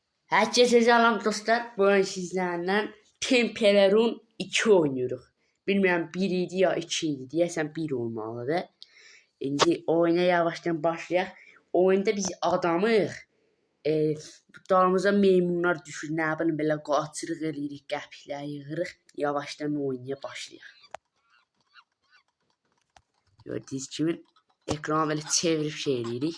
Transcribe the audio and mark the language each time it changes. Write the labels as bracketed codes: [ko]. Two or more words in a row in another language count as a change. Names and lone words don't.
[tr] Herkese selam dostlar. Bugün sizlerle Tempelerun 2 oynuyoruz. [az] Bilmiyorum 1 idi ya 2 idi. Deyəsən 1 olmalıdır. İndi oyuna yavaştan başlayaq. Oyunda biz adamıq. Dalımıza meymunlar düşür. Nə bilim belə qaçırıq eləyirik, qəpiklər yığırıq. Yavaştan oynaya başlayaq. Gördüyünüz kimi ekranı belə çevirib şey eləyirik.